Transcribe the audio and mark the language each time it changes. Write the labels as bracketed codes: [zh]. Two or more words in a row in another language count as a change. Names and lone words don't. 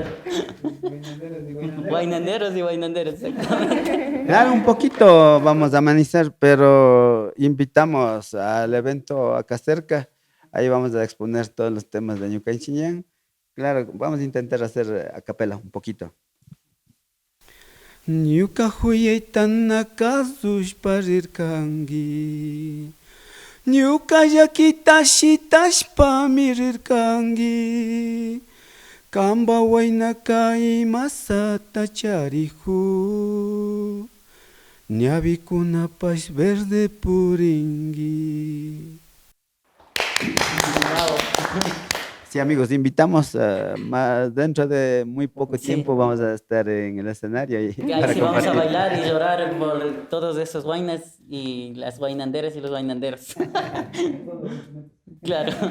[es] Guaynanderos y guaynanderos, exactamente. Claro, un poquito vamos a amenizar, pero invitamos al evento acá cerca. Ahí vamos a exponer todos los temas de Ñucanchiñán. Claro, vamos a intentar hacer a capela un poquito. [qu] Ñuka huyaytana kazush parirkangi. Ñuka yakitashitashpa mirirkangi. Kamba waynaka imasata charihu. Ñavikunapash verde puringi. [es] Bravo. Sí, amigos, invitamos más dentro de muy poco Sí. tiempo vamos a estar en el escenario y Que ahí para sí vamos a compartir. bailar y llorar por todos esos guainas y las guainanderas y los guainanderos. Claro.